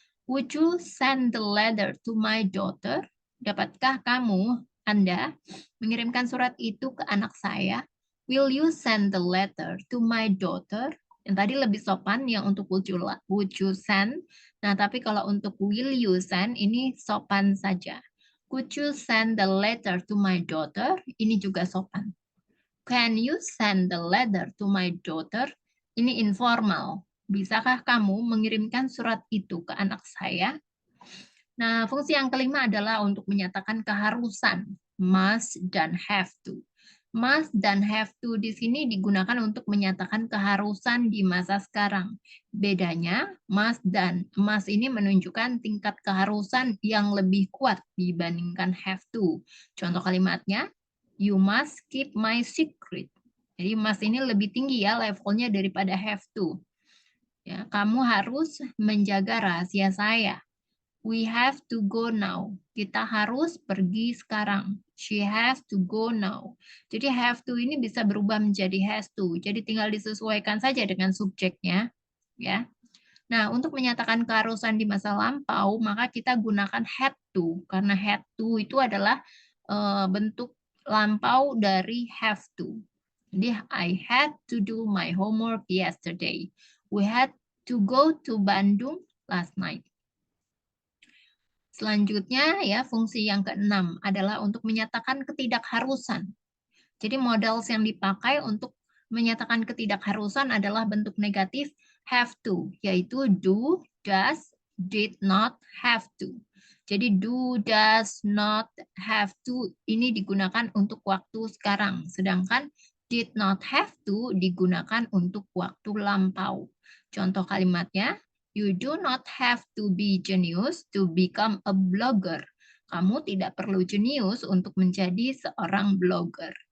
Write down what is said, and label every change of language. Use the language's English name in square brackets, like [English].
[English] Would you send the letter to my daughter? [Indonesian] Dapatkah kamu, Anda, mengirimkan surat itu ke anak saya? [English] Will you send the letter to my daughter? [Indonesian] Yang tadi lebih sopan yang untuk [English] would you send. [Indonesian] Nah, tapi kalau untuk [English] will you send, [Indonesian] ini sopan saja. [English] Could you send the letter to my daughter? [Indonesian] Ini juga sopan. [English] Can you send the letter to my daughter? [Indonesian] Ini informal. Bisakah kamu mengirimkan surat itu ke anak saya? Nah, fungsi yang kelima adalah untuk menyatakan keharusan. Must dan have to. Must dan have to di sini digunakan untuk menyatakan keharusan di masa sekarang. Bedanya, must dan must ini menunjukkan tingkat keharusan yang lebih kuat dibandingkan have to. Contoh kalimatnya, [English] you must keep my secret. [Indonesian] Jadi must ini lebih tinggi ya levelnya daripada have to. Ya, kamu harus menjaga rahasia saya. [English] We have to go now. [Indonesian] Kita harus pergi sekarang. [English] She has to go now. Jadi have to [Indonesian] ini bisa berubah menjadi [English] has to. [Indonesian] Jadi tinggal disesuaikan saja dengan subjeknya, ya. Nah, untuk menyatakan keharusan di masa lampau, maka kita gunakan had to karena had to itu adalah bentuk lampau dari have to. Jadi [English] I had to do my homework yesterday. We had to go to Bandung last night. [Indonesian] Selanjutnya ya fungsi yang keenam adalah untuk menyatakan ketidakharusan. Jadi modal yang dipakai untuk menyatakan ketidakharusan adalah bentuk negatif have to, yaitu do, does, did not, have to. Jadi do, does, not, have to ini digunakan untuk waktu sekarang, sedangkan did not have to digunakan untuk waktu lampau. Contoh kalimatnya, [English] you do not have to be genius to become a blogger. [Indonesian] Kamu tidak perlu jenius untuk menjadi seorang blogger.